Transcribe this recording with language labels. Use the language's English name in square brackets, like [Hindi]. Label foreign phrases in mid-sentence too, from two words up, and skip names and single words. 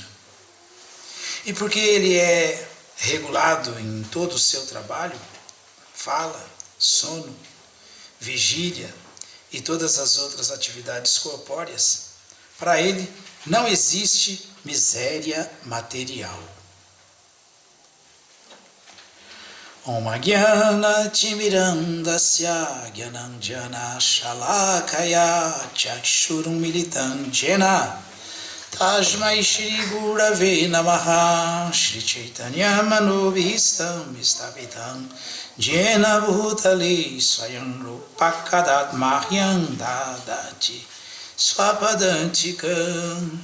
[Portuguese] E porque ele é regulado em todo o seu trabalho, fala, sono, vigília e todas as outras atividades corpóreas, para ele não existe miséria material. [Sanskrit] ॐ अज्ञानतिमिरान्धस्य ज्ञानाञ्जनशलाकया चक्षुरुन्मीलितं येन तस्मै श्रीगुरवे नमः श्रीचैतन्यमनोऽभीष्टं स्थापितं येन भूतले स्वयं रूपः कदा मह्यं ददाति स्वपदान्तिकम्.